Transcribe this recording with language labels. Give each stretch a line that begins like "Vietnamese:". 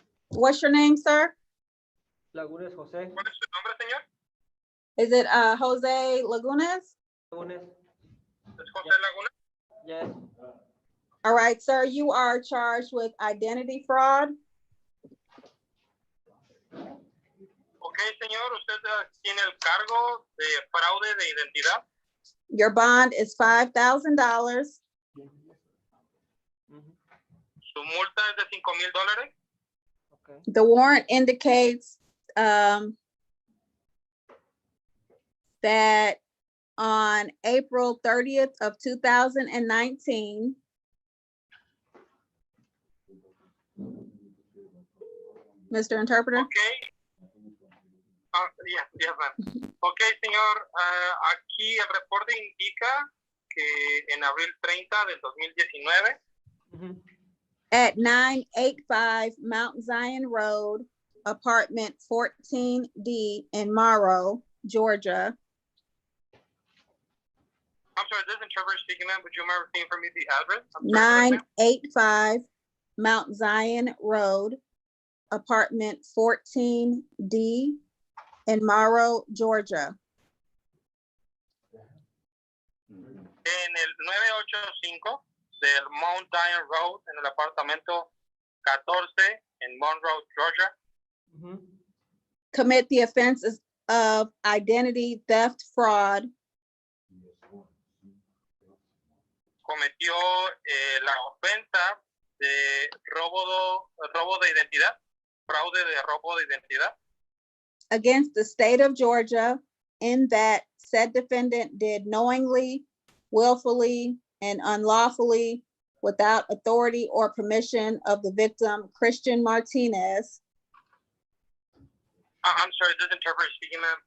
English: What's your name, sir? Lagunes Jose. Is it Jose Lagunes? Lagunes. Yes. All right, sir, you are charged with identity fraud.
Spanish: Ok, señor, usted tiene el cargo de fraude de identidad.
English: Your bond is $5,000.
Spanish: Su multa es de $5,000.
English: Ok. The warrant indicates that on April 30th of 2019, Mr. Interpreter? Ok. Yes, ma'am.
Spanish: Ok, señor, aquí el reporte indica que en abril 30 del 2019,
English: At 985 Mount Zion Road, apartment 14D in Morrow, Georgia. I'm sorry, this interpreter speaking, ma'am. Would you mind repeating for me the address? I'm sorry, ma'am. 985 Mount Zion Road, apartment 14D in Morrow, Georgia.
Spanish: En el 985 del Mount Zion Road, en el apartamento 14 en Monroe, Georgia.
English: Commit the offenses of identity theft, fraud,
Spanish: Cometió la ofensa de robo de identidad, fraude de robo de identidad
English: against the state of Georgia, in that said defendant did knowingly, willfully, and unlawfully, without authority or permission of the victim, Christian Martinez. I'm sorry, this interpreter speaking, ma'am.